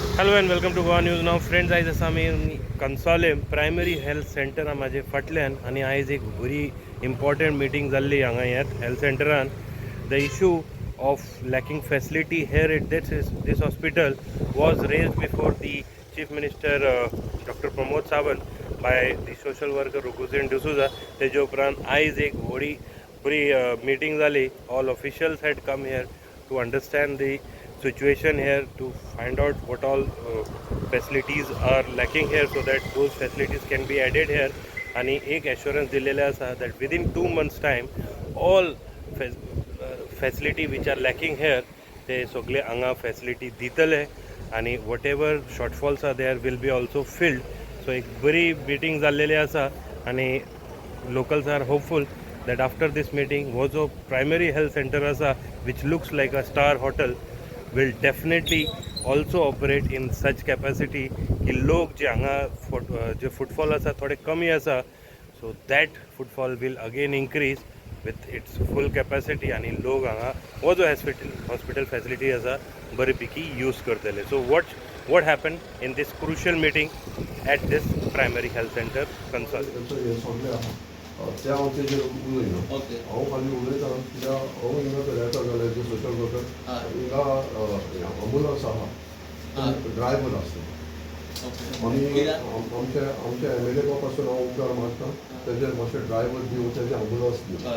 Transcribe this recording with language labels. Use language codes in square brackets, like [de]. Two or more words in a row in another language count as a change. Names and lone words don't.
[en] Hello and welcome to Goa News Now. Friends, [kok] आयज आसा आमी कंसाले [en] primary health centre [kok] म्हाजे फाटल्यान आनी आयज एक बरी [en] important meeting [kok] जाल्ली हांगा ह्यात हेल्थ सेंटरान. [en] the issue of lacking facility here at this hospital was raised before the Chief Minister Dr. Pramod Sawant by the social worker Rughusein D'Souza. [kok] तेजे उपरांत आयज एक बरी meeting जाली. [en] All officials had come here to understand the situation here, to find out what all facilities are lacking here so that those facilities can be added here. [kok] आणि एक assurance दिलेले आसा [en] that within 2 months time all facility which are lacking here [kok] ते सगळे हांगा facility दितले आणि [en] whatever shortfalls are there will be also filled. So [kok] एक बरी meeting जाल्लेली आसा आणि [en] locals are hopeful that after this meeting [kok] हो जो primary health center आसा [en] which looks like a star hotel will definitely also operate in such capacity [kok] की लोक जे हांगा जे फुटफॉल आसा थोडे कमी आसा, [en] so that footfall will again increase with its full capacity [kok] आणि लोक हांगा हो जो [en] hospital facility [kok] आसा बरे पैकी यूज करतले. [en] So what happened in this crucial meeting at this primary health center Kansal? [kok] त्या तेजेर उलयलो हांव फाल्यां उलयतां कित्याक हांव हिंगा येता जाल्यार जे [en] social worker [kok] हिंगा अँबुलन्स आहा ड्रायव्हर आसता आमी आमच्या MLA पासून हांव उपकार मागतां तेजेर मातशें ड्रायव्हर दिवन तेजे अँबुलन्स दिवन.